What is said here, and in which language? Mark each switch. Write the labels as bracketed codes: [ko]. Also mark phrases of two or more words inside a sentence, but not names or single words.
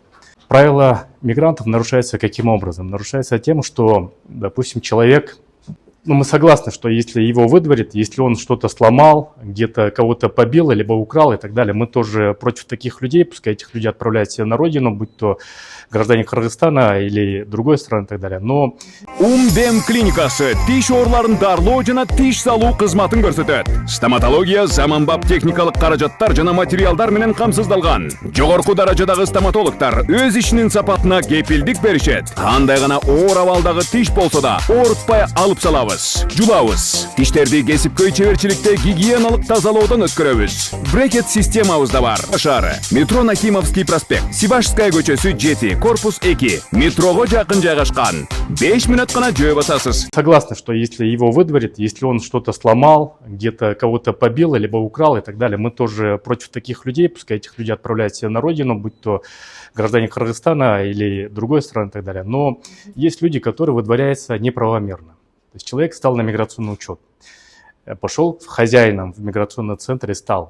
[ru] Правила мигрантов нарушаются каким образом? Нарушается тем, что, допустим, человек, мы согласны, что если его выдворят, если он что-то сломал, где-то кого-то побил, либо украл и так далее, мы тоже против таких людей, пускай этих людей отправляют себе на родину, будь то граждане Кыргызстана или другой страны и так далее. Но [ky] Умдем клиникасы тиш орларын дарлоо жана тиш салуу кызматын көрсөтөт. Стоматология заманбап техникалык каражаттар жана материалдар менен камсыздалган. Жогорку даражадагы стоматологтар өз ишинин сапатына кепилдик беришет. Кандай гана оор абалдагы тиш болсо да оорутпай алып салабыз, жулабыз. Тиштерди кесипкөй чеберчиликте гигиеналык тазалоодон өткөрөбүз. Брекет системабыз да бар. Шаары метро Нахимовский проспект, Сибашская көчөсү 7, корпус 2, метрого жакын жайгашкан. 5 минут гана жөө басасыз. [ru] Согласны, что если его выдворят, если он что-то сломал, где-то кого-то побил, либо украл и так далее, мы тоже против таких людей, пускай этих людей отправляют себе на родину, будь то граждане Кыргызстана или другой страны и так далее. Но есть люди, которые выдворяются неправомерно. То есть человек стал на миграционный учет, пошел хозяином в миграционный центр и стал.